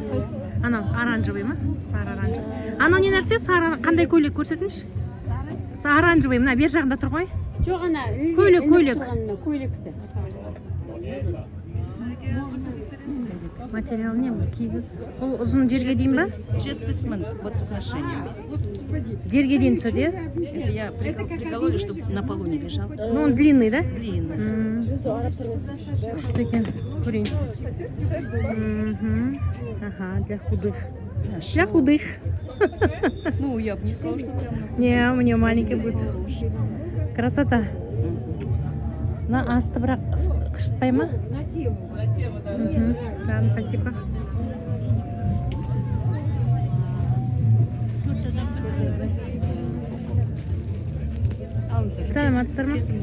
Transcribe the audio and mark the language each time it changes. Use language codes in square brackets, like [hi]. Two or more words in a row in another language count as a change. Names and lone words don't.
[kk] Анау оранжевый ма? Сары оранжевый. Анау не нәрсе? Қандай көйлек көрсетіңізші? Сары оранжевый, мына бер жағында тұр ғой. Жоқ, ана көйлекті. Материал не? Кигіз. Бұл ұзын жерге дейін ба? Жетпіс мың, [ru] вот с украшением. [kk] Жерге дейін түседі, е? [ru] Это я прикололи, чтобы на полу не лежал. Ну, он длинный, да? Длинный. [kk] Күшті екен, көрейін. [ru] Ага, для худых. Для худых. Ну, я бы не сказала, что прям... Не, у меня маленький будет. Красота. [kk] На асты бірақ қышытпай ма? [ru] На тему, да. Ладно, спасибо. [kk] Саламатсыздар ма?